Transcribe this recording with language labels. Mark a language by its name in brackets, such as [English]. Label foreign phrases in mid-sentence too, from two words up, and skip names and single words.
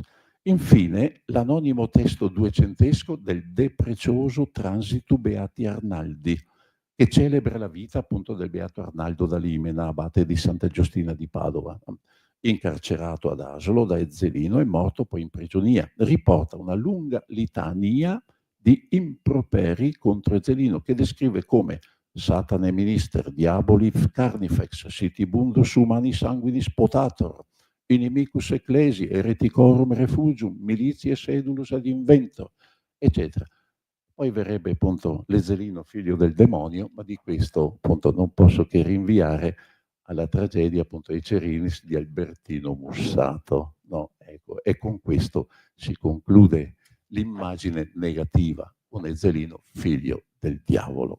[Italian] Infine, l'anonimo testo duecentesco del De Precioso Transitu Beati Arnaldi, che celebra la vita appunto del beato Arnaldo da Limena, abate di Santa Giustina di Padova, incarcerato ad Asolo da Ezzelino e morto poi in prigionia. Riporta una lunga litania di improperi contro Ezzelino, che descrive come [Latin] Satane minister diaboli carnifex sitibundus humani sanguinis potator, inimicus ecclesi, hereticorum refugium, militia sedulus ad invento, [Italian] eccetera. Poi verrebbe appunto l'Ezzelino figlio del demonio, ma di questo appunto non posso che rinviare alla tragedia appunto dei Cerinis di Albertino Mussato. No? Ecco, e con questo si conclude l'immagine negativa, un Ezzelino figlio del diavolo.